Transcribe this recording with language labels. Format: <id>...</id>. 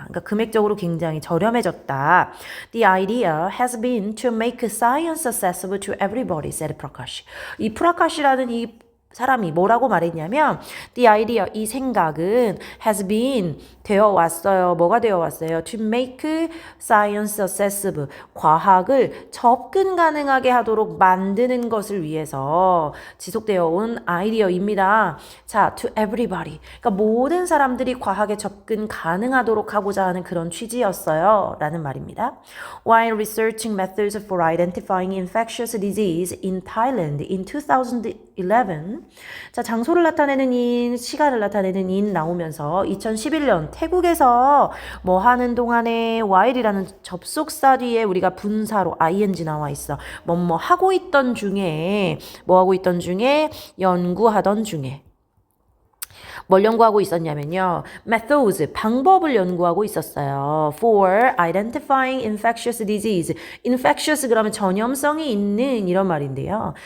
<ko>그러니까 금액적으로 굉장히 저렴해졌다.</ko> <en>The idea has been to make science accessible to everybody, said Prakash.</en> <ko>이 프라카시라는 이 사람이 뭐라고 말했냐면 the idea, 이 생각은 has been, 되어 왔어요. 뭐가 되어 왔어요? To make science accessible, 과학을 접근 가능하게 하도록 만드는 것을 위해서 지속되어 온 아이디어입니다. 자, to everybody, 그러니까 모든 사람들이 과학에 접근 가능하도록 하고자 하는 그런 취지였어요. 라는 말입니다. While researching methods for identifying infectious disease in Thailand in 2011, 자, 장소를 나타내는 인, 시간을 나타내는 인 나오면서 2011년 태국에서 뭐 하는 동안에 while이라는 접속사 뒤에 우리가 분사로 ing 나와 있어. 뭐 하고 있던 중에, 뭐 하고 있던 중에, 연구하던 중에. 뭘 연구하고 있었냐면요. methods, 방법을 연구하고 있었어요.</ko> <en>for identifying infectious disease.</en> <ko>infectious 그러면 전염성이 있는 이런 말인데요.</ko>